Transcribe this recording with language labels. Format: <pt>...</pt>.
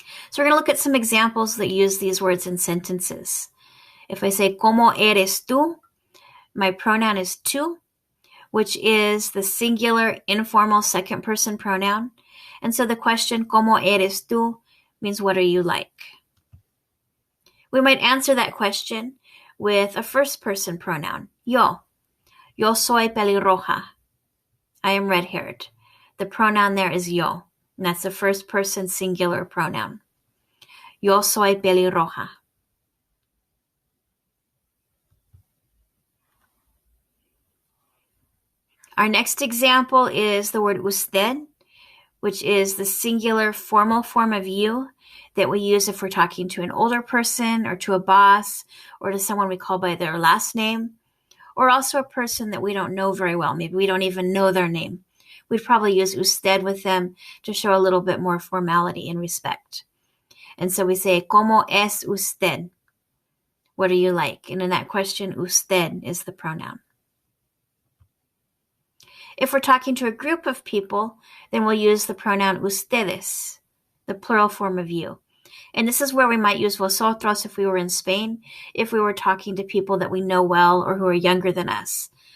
<en>So we're going to look at some examples that use these words in sentences. If I say,</en> <es>¿Cómo eres tú?</es> <en>My pronoun is tú, which is the singular informal second person pronoun. And so the question,</en> <es>¿Cómo eres tú?</es> <en>Means what are you like? We might answer that question with a first person pronoun, yo.</en> <es>Yo soy pelirroja.</es> <en>I am red-haired. The pronoun there is yo, and that's a first person singular pronoun.</en> <es>Yo soy pelirroja.</es> <en>Our next example is the word usted, which is the singular formal form of you that we use if we're talking to an older person or to a boss or to someone we call by their last name, or also a person that we don't know very well. Maybe we don't even know their name. We'd probably use usted with them to show a little bit more formality and respect. And so we say,</en> <es>¿Cómo es usted?</es> <en>What are you like? And in that question, usted is the pronoun. If we're talking to a group of people, then we'll use the pronoun ustedes, the plural form of you. And this is where we might use vosotros if we were in Spain, if we were talking to people that we know well or who are younger than us.</en>